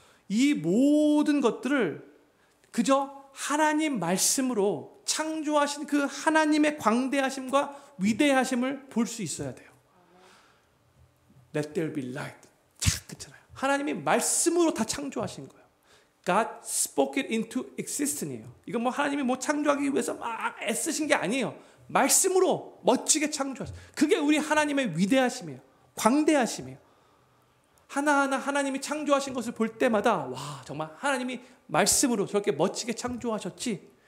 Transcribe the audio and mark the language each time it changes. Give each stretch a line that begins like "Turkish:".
Korean: 이 모든 것들을 그저 하나님 말씀으로 창조하신 그 하나님의 광대하심과 위대하심을 볼 수 있어야 돼요.
English: Let there be light.
Korean: 착 그렇잖아요. 하나님이 말씀으로 다 창조하신 거예요.
English: God spoke it into existence이에요.
Korean: 이건 뭐 하나님이 창조하기 위해서 막 애쓰신 게 아니에요. 말씀으로 멋지게 창조하신. 그게 우리 하나님의 위대하심이에요. 광대하심이에요. 하나하나 하나님이 창조하신 것을 볼 때마다 와 정말 하나님이 말씀으로 저렇게 멋지게 창조하셨지.